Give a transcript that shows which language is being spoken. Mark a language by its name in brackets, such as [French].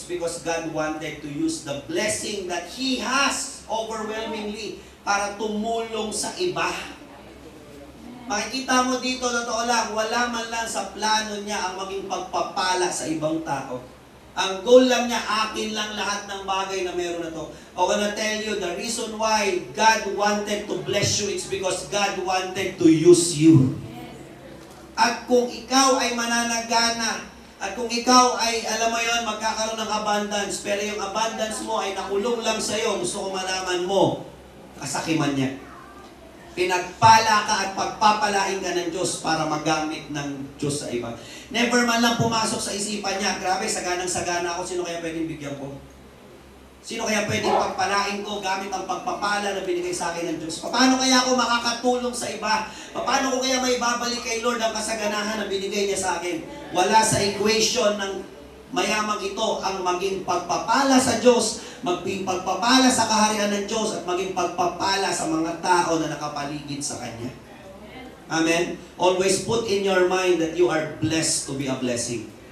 [English] It's because God wanted to use the blessing that He has overwhelmingly [Filipino] para tumulong sa iba. Makikita mo dito, totoo lang, wala man lang sa plano niya ang maging pagpapala sa ibang tao. Ang goal lang niya, akin lang lahat ng bagay na meron na to. [English] I wanna tell you, the reason why God wanted to bless you, it's because God wanted to use you. [Filipino] At kung ikaw ay mananagana, at kung ikaw ay, alam mo yon, magkakaroon ng abundance, pero yung abundance mo ay nakulong lang sa'yo, gusto ko malaman mo, kasakiman niya. Pinagpala ka at pagpapalain ka ng Diyos para magamit ng Diyos sa iba. Never man lang pumasok sa isipan niya, grabe, saganang-sagana ako, sino kaya pwedeng bigyan ko? Sino kaya pwedeng pagpalain ko gamit ang pagpapala na binigay sa akin ng Diyos? Paano kaya ako makakatulong sa iba? Paano ko kaya may babalik kay Lord ang kasaganahan na binigay niya sa akin? Wala sa equation ng mayamang ito ang maging pagpapala sa Diyos, maging pagpapala sa kaharian ng Diyos, at maging pagpapala sa mga tao na nakapaligid sa Kanya. Amen? [English] Always put in your mind that you are blessed to be a blessing.